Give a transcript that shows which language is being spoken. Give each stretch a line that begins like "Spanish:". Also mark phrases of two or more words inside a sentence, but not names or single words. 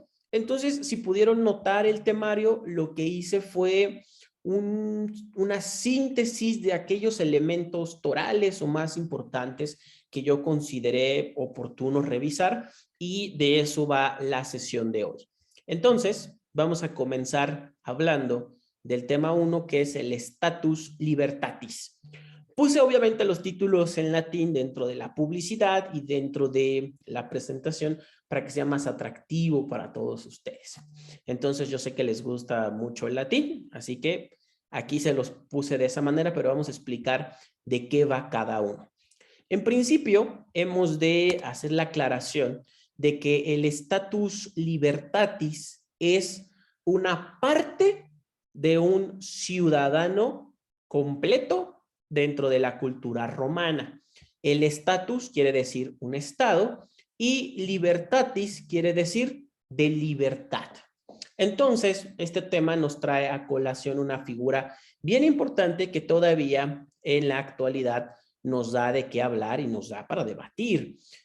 Spanish: Entonces, si pudieron notar el temario, lo que hice fue una síntesis de aquellos elementos torales o más importantes que yo consideré oportuno revisar, y de eso va la sesión de hoy. Entonces, vamos a comenzar hablando del tema 1, que es el
Latin: status libertatis.
Spanish: Puse obviamente los títulos en latín dentro de la publicidad y dentro de la presentación para que sea más atractivo para todos ustedes. Entonces, yo sé que les gusta mucho el latín, así que aquí se los puse de esa manera, pero vamos a explicar de qué va cada uno. En principio, hemos de hacer la aclaración de que el
Latin: status libertatis
Spanish: es una parte de un ciudadano completo dentro de la cultura romana. El status quiere decir un estado y libertatis quiere decir de libertad. Entonces, este tema nos trae a colación una figura bien importante que todavía en la actualidad nos da de qué hablar y nos da para debatir.